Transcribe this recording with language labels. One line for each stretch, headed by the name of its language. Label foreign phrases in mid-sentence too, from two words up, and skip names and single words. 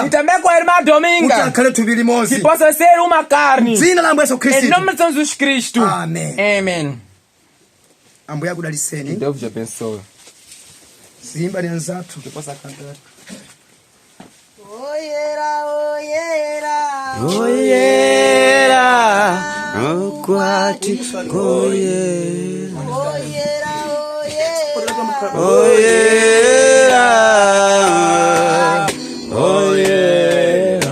Portuguese: E também com a irmã
Nyanja: kuti
Portuguese: Dominga.
Nyanja: akhale thupi
Portuguese: Que
Nyanja: limodzi
Portuguese: possa ser uma carne.
Nyanja: zina la Ambuye Yesu
Portuguese: Em Kristu nome de Senhor Jesus Cristo.
Nyanja: amen.
Portuguese: Amém.
Nyanja: Ambuye akudaliseni
Portuguese: Deus te abençoe.
Nyanja: zimba ni anzathu
Portuguese: Que possa cantar.
Nyanja: Oyera, oyera. Oyera, okwati koyera. Oyera, oyera. Oyera, oyera,